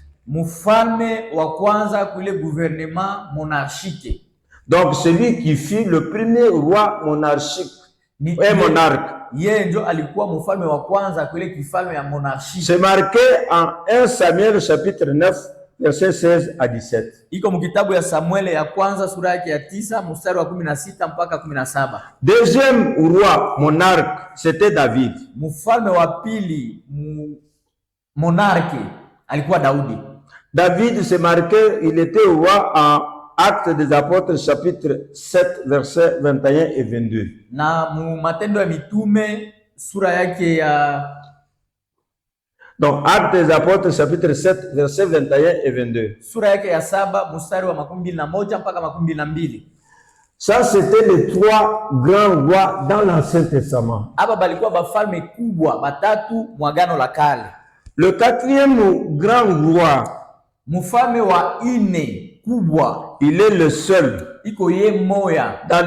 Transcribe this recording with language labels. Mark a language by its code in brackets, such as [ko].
[sw] Mufalme wa kwanza kule [fr] gouvernement monarchique. Donc celui qui fut le premier roi monarchique, un monarque. [sw] Yeye ndio alikuwa mfalme wa kwanza kule kifalme ya monarchie. [fr] C'est marqué en 1 Samuel chapitre 9 verset 16 à 17. [sw] Iko mkitabu ya Samuel ya kwanza sura yake ya 9 mstari wa 16 mpaka 17. [fr] Deuxième roi monarque, c'était David. [sw] Mfalme wa pili monarque alikuwa Daudi. [fr] David, c'est marqué, il était roi en Actes des Apôtres chapitre 7 versets 21 et 22. [sw] Na mu Matendo ya Mitume sura yake ya [fr] donc Actes des Apôtres chapitre 7 versets 21 et 22. [sw] Sura yake ya 7 mstari wa 21 mpaka 22. [fr] Ça c'était les trois grands rois dans l'Ancien Testament. [sw] Aba balikuwa bafalme kubwa batatu mwagano la kale. [fr] Le quatrième grand roi, [sw] mfalme wa ine kubwa, [fr] il est le seul. [sw] Iko ye moya. Dans